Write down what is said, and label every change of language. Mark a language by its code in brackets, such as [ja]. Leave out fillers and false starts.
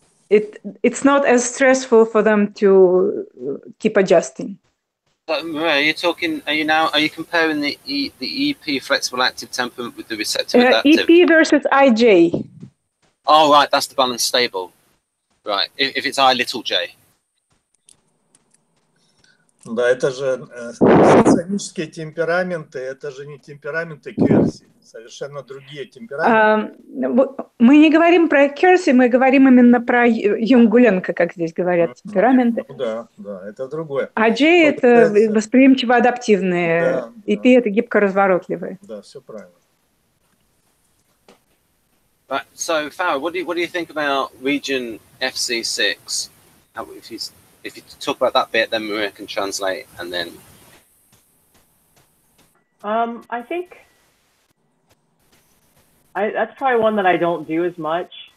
[en] It's not as stressful for them to keep adjusting. But Maria, are you comparing the EP flexible active temperament with the receptive adaptive? EP versus IJ. Oh, right, that's the balanced stable. Right, if it's I little j. [ru] Да, это же соционические темпераменты, это же не темпераменты Keirsey, совершенно другие темпераменты. Мы не говорим про Keirsey, мы говорим именно про Гуленко, как здесь говорят, темпераменты. Ну, да, да, это другое. AJ – это восприимчиво-адаптивные, да, EP – это гибко-разворотливые. Да, все правильно. [en] Right, so Farrah, what do you think about region FC6? If you talk about that bit, then Maria can translate, and then. I think that's probably one that I don't do as much.